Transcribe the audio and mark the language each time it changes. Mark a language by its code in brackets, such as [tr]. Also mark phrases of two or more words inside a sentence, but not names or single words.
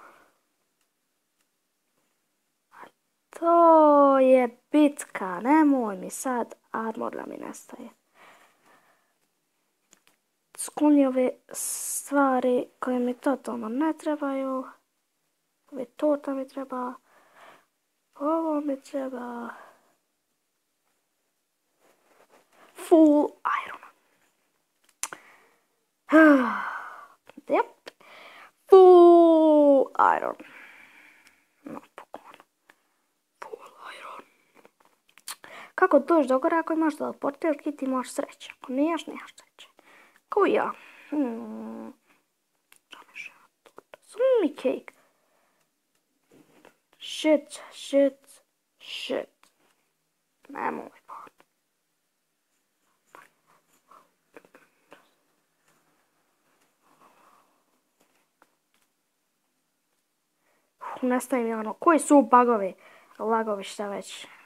[sr] To je bitka. Nemoj mi sad. Armor da mi nestaje. Skloni ove stvari koje mi totalno ne trebaju. Ove torta mi treba. Ovo mi treba. [en] Full iron. Yep. Full iron. Napokon. Full iron. [sr] Kako doći do gore ako imaš teleporter ti imaš sreće. Ako niješ, niješ sreće. Kao ja. [en] Sunny cake. Shit, shit, shit. [sr] Nemoj pa. Nestaje mi ono, koji su bugovi, lagovi šta već.